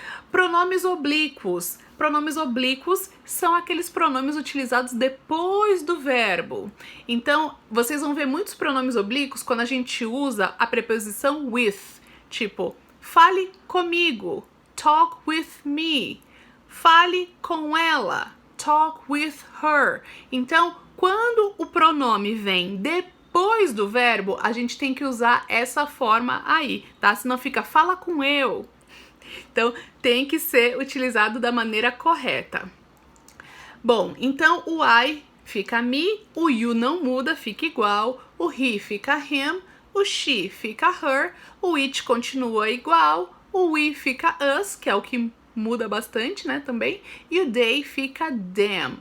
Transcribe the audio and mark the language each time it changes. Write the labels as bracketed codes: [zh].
[pt] Pronomes oblíquos. Pronomes oblíquos são aqueles pronomes utilizados depois do verbo. Então, vocês vão ver muitos pronomes oblíquos quando a gente usa a preposição with, tipo, fale comigo, [en] talk with me. [pt] Fale com ela, [en] talk with her. [pt] Então, quando o pronome vem depois do verbo, a gente tem que usar essa forma aí, tá? Senão fica fala com eu. Então, tem que ser utilizado da maneira correta. Bom, então o I fica me, o you não muda, fica igual, o he fica him, o she fica her, o it continua igual, o we fica us, que é o que muda bastante, né, também, e o they fica them.